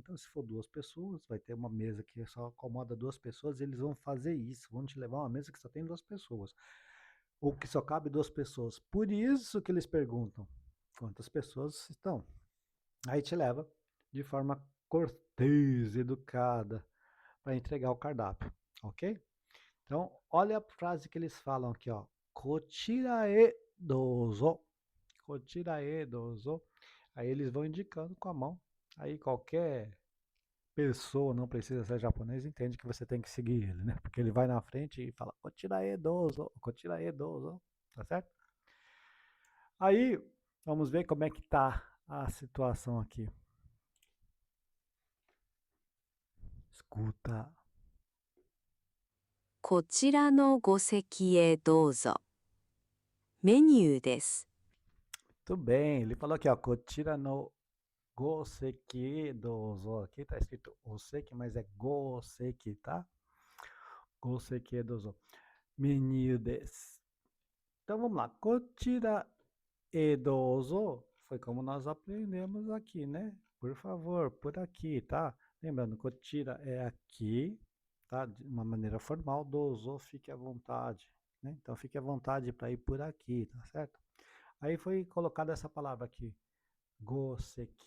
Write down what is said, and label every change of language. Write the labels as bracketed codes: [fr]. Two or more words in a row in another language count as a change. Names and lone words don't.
[pt] Então, se for duas pessoas, vai ter uma mesa que só acomoda duas pessoas, e eles vão fazer isso, vão te levar uma mesa que só tem duas pessoas, ou que só cabe duas pessoas. Por isso que eles perguntam quantas pessoas estão. Aí te leva de forma cortês, educada, para entregar o cardápio, ok? Então, olha a frase que eles falam aqui, ó. [ja] こちらへどうぞ。こちらへどうぞ. [pt] Aí eles vão indicando com a mão. Aí qualquer pessoa, não precisa ser japonês, entende que você tem que seguir ele, né? Porque ele vai na frente e fala [ja] こちらへどうぞ、こちらへどうぞ. [pt] Tá certo? Aí, vamos ver como é que tá a situação aqui. Escuta. [ja] こちらのご席へどうぞ。メニューです。 [pt] Muito bem, ele falou aqui, ó, [ja] こちらのご席どうぞ. [pt] Aqui tá escrito Oseki, mas é Goseki, tá? [ja] ご席どうぞ。メニューです. [pt] Então vamos lá. [ja] こちらへどうぞ [pt] foi como nós aprendemos aqui, né? Por favor, por aqui, tá? Lembrando, kotira é aqui, tá? De uma maneira formal, dozo, fique à vontade, né? Então fique à vontade para ir por aqui, tá certo? Aí foi colocada essa palavra aqui, goseki.